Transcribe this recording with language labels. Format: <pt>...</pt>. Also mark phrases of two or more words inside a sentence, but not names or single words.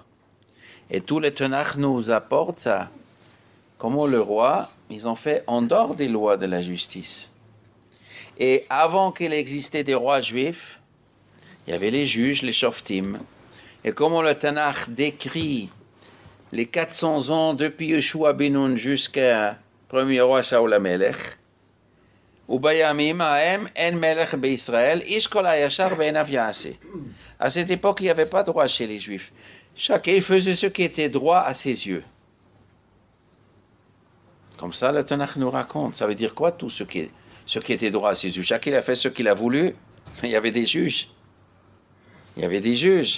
<fr>Et tout le Tanakh nous apporte ça. Comment le roi, ils ont fait en dehors des lois de la justice. Et avant qu'il existait des rois juifs, il y avait les juges, les shoftim. Et comment le Tanakh décrit les 400 ans depuis Yeshua ben Nun jusqu'à premier roi Shaul HaMelech,</fr> <he>ובימים ההם אין מלך בישראל איש כל הישר בעיניו יעשה.</he> <fr>À cette époque, il n'y avait pas de droit chez les juifs. Chacun faisait ce qui était droit à ses yeux. Comme ça, le Tanakh nous raconte. Ça veut dire quoi, tout ce qui était droit à ses yeux? Chacun a fait ce qu'il a voulu. Il y avait des juges. Il y avait des juges.</fr>